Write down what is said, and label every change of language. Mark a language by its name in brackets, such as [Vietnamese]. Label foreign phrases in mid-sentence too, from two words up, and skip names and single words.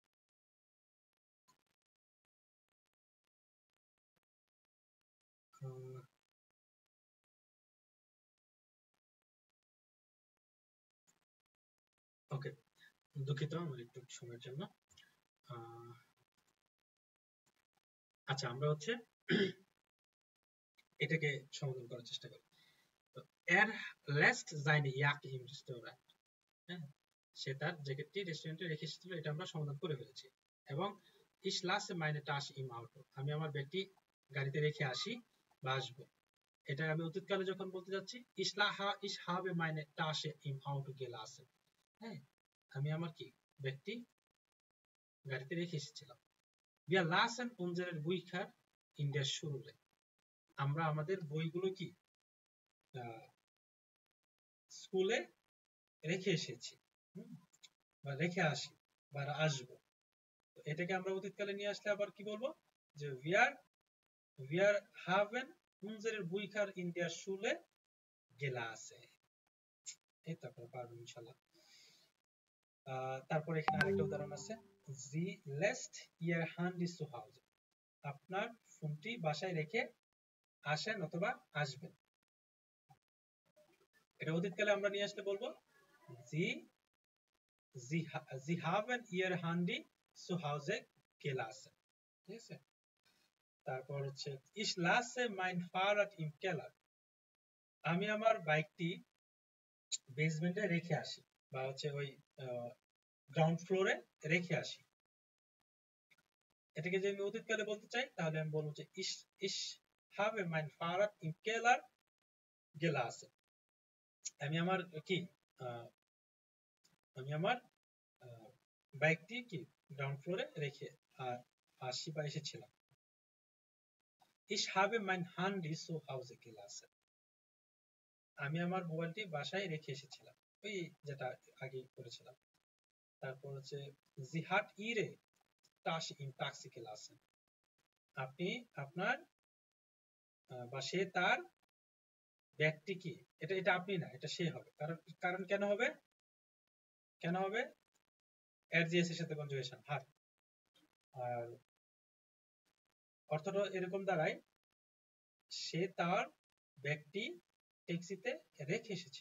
[Bangla] ওকে, দুঃখিত আমার একটু সময়ের জন্য। আচ্ছা, আমরা হচ্ছে এটাকে সমাধান করার চেষ্টা করি। [German] তো er lässt seine Jacke im Restaurant, [Bangla] হ্যাঁ, সে তার জ্যাকেটটি রেস্টুরেন্টে রেখে এসেছিল, এটা আমরা সমাধান করে ফেলেছি। [German] এবং ich lasse meine Tasche im Auto, [Bangla] আমি আমার ব্যাগটি গাড়িতে রেখে আসি বা আসবো। এটা আমি অতীতকালে যখন বলতে যাচ্ছি, [German] ich habe meine Tasche im Auto gelassen, [Bangla] হ্যাঁ, আমি আমার কি ব্যাগটি গাড়িতে রেখে এসেছিলাম। [German] Wir lassen unsere Bücher in der Schule, [Bangla] আমরা আমাদের বইগুলো কি স্কুলে রেখে এসেছি, বা রেখে আসি বা আসবো। তো এটাকে আমরা অতীতকালে নিয়ে আসলে আবার কি বলবো, যে [German] wir haben unsere Bücher in der Schule gelassen। [Bangla] এই তো আপনারা পারবেন ইনশাআল্লাহ। তারপর এখানে আরেকটা উদাহরণ আছে, [German] sie lässt ihr Handy zu Hause, [Bangla] আপনার ফোনটি বাসায় রেখে আসেন অথবা আসবেন। এটা অতীতকালে আমরা নিয়ে আসলে বলবো [German] sie haben ihr Handy zu Hause gelassen, [Bangla] ঠিক আছে। [German] তারপর হচ্ছে ich lasse mein Fahrrad im Keller, [Bangla] আমি আমার বাইকটি বেসমেন্টে রেখে আসি বা হচ্ছে ওই গ্রাউন্ড ফ্লোরে রেখে আসি। এটাকে যদি আমি অতীতকালে বলতে চাই তাহলে আমি বলবো যে [German] ich habe mein Fahrrad im Keller gelassen, [Bangla] আমি আমার কি আমি আমার বাইকটি কি গ্রাউন্ড ফ্লোরে রেখে আসি বা এসেছিলাম। [German] ich habe mein Handy zu Hause gelassen, [Bangla] আমি আমার মোবাইলটি বাসায় রেখে এসেছিলাম, ওই যেটা আগে করেছিলাম। [German] তারপর হচ্ছে sie hat ihre Tasche im Taxi gelassen, [Bangla] আপনি আপনার বা সে তার ব্যাগটি কি, এটা আপনি না, এটা সে হবে। কারণ কেন হবে এর সাথে কনজুগেশন হার। আর অর্থটা এরকম দাঁড়ায়, সে তার ব্যাগটি ট্যাক্সিতে রেখে এসেছিল।